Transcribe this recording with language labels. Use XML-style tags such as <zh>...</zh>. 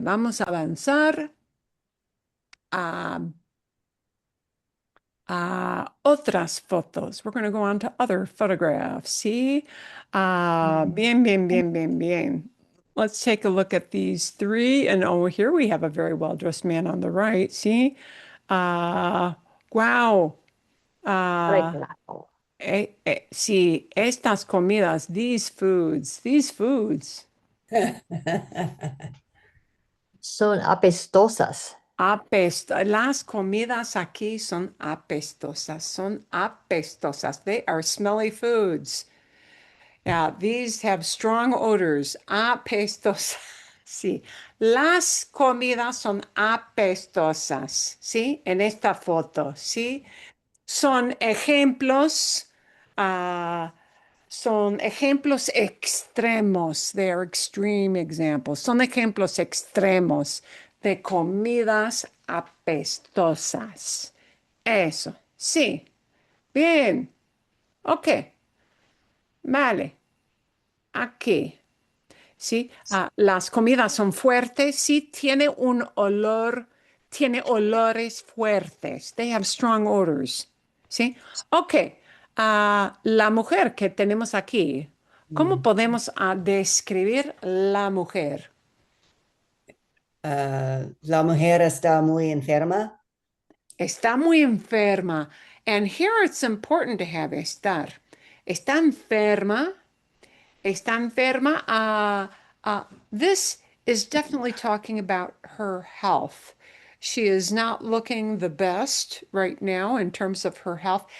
<es>Vamos a avanzar a, otras fotos.</es> <en>We're going to go on to other photographs. See? Bien, bien, bien, bien, bien. Let's take a look at these three. And over here we have a very well-dressed man on the right. See? Wow.</en> <es>arreglado. Sí, estas comidas, these foods. Son apestosas. Las comidas aquí son apestosas, son apestosas.</es> <en>They are smelly foods. Yeah, these have strong odors.</en> <es>Apestosas. Sí, las comidas son apestosas. Sí, en esta foto. Sí, son ejemplos. ah, Son ejemplos extremos.</es> <en>They are extreme examples.</en> <es>Son ejemplos extremos de comidas apestosas. Eso. Sí. Bien. Ok. Vale. Aquí. Sí. Las comidas son fuertes. Sí. Tiene un olor. Tiene olores fuertes.</es> <en>They have strong odors. ¿Sí? Ok.</en> <es>La mujer que tenemos aquí, ¿cómo podemos describir la mujer? La mujer está muy enferma. Está muy enferma.</es> <en>And here it's important to have estar. Está enferma. Está enferma. This is definitely talking about her health. She is not looking the best right now in terms of her health.</en>